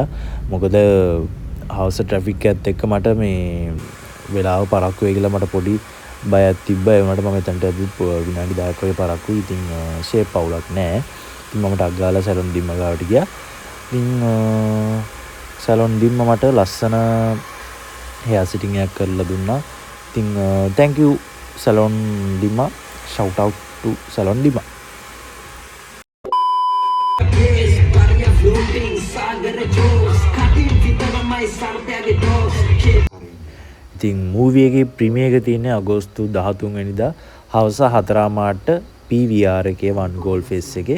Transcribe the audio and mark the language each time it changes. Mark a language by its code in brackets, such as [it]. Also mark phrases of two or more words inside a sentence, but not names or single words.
[si] මොකද හවස ට්‍රැෆික් එකත් එක්ක මට මේ වෙලාව පරක්කු වෙයි කියලා මට පොඩි බයක් තිබ්බා. ඒ වුණාට මම එතනට ඇවිත් විනාඩි 10ක් වගේ පරක්කුයි. ඉතින් ෂේප් අවුලක් නැහැ. ඉතින් මම ටක් ගාලා සැලොන් දිම්ම ගාවට ගියා. ඉතින් සැලොන් දිම්ම මට ලස්සන [en] hair setting [si] එකක් කරලා දුන්නා. ඉතින් [en] thank you [si] සැලොන් දිම්ම. [en] shout out to Salon Dima. [si] ඉතින් මූවී එකේ ප්‍රීමියර් එක තියෙන්නේ අගෝස්තු 13 වෙනිදා හවස 4:00ට PVR එකේ වන් ගෝල් ෆේස් එකේ.